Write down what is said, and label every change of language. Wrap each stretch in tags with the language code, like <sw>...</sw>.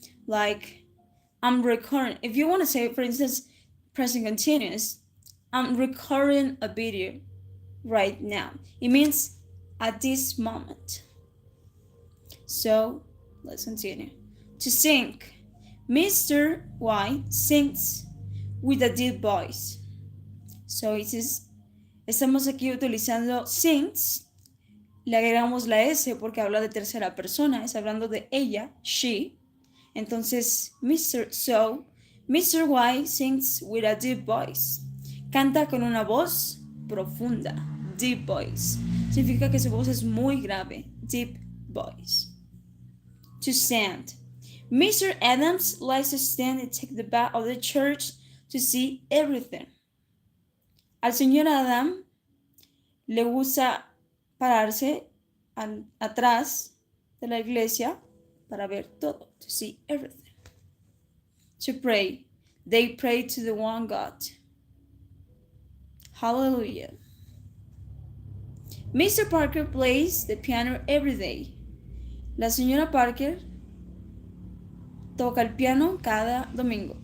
<en>Like, I'm recording. If you want to say, for instance, present continuous, I'm recording a video right now. It means at this moment. So, let's continue. To sing. Mr. White sings with a deep voice.</en> <es>So, estamos aquí utilizando sings. Le agregamos la S porque habla de tercera persona. Es hablando de ella, she. Entonces, Mr.</es> <en>White sings with a deep voice.</en> <es>Canta con una voz profunda.</es> <en>Deep voice.</en> <es>Significa que su voz es muy grave.</es> <en>Deep voice. To stand. Mr. Adams likes to stand and take the back of the church to see everything.</en> <es>Al señor Adam le gusta pararse atrás de la iglesia para ver todo,</es> <en>to see everything. To pray. They pray to the one God. Hallelujah. Mr. Parker plays the piano every day.</en> <es>La señora Parker toca el piano cada domingo.</es>